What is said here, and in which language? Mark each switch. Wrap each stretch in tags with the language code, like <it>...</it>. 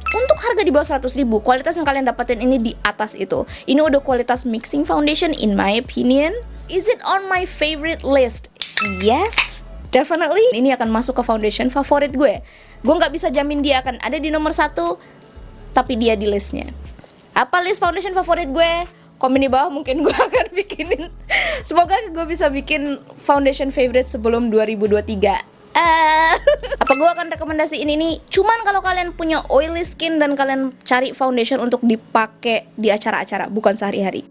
<id>Untuk harga di bawah 100 ribu, kualitas yang kalian dapetin ini di atas itu. Ini udah kualitas mixing foundation</id> <en>in my opinion. Is it on my favorite list? Yes, definitely.</en> <id>Ini akan masuk ke foundation favorit gue. Gue nggak bisa jamin dia akan ada di nomor 1, tapi dia di listnya. Apa list foundation favorit gue? Komen di bawah, mungkin gue akan bikinin. Semoga gue bisa bikin foundation favorite sebelum 2023. Apa gue akan rekomendasiin ini cuman kalau kalian punya oily skin dan kalian cari foundation untuk dipakai di acara-acara, bukan sehari-hari.</id>